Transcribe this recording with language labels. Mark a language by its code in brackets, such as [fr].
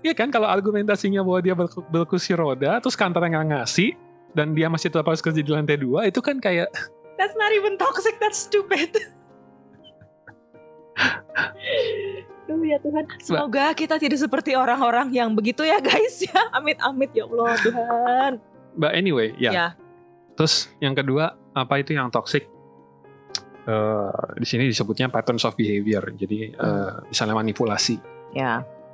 [id] Kalau argumentasinya bahwa dia berkursi roda, terus kantornya nggak ngasih, dan dia masih tetap harus kerja di lantai 2, itu kan kayak [en] that's not even toxic, that's stupid. [id] Duh ya Tuhan, semoga kita tidak seperti orang-orang yang begitu ya guys ya. Amit-amit ya Allah Tuhan. [en] But anyway, ya. [id] Terus yang kedua, apa itu yang toxic? Di sini disebutnya [en] patterns of behavior. [id] Jadi misalnya manipulasi. Ya.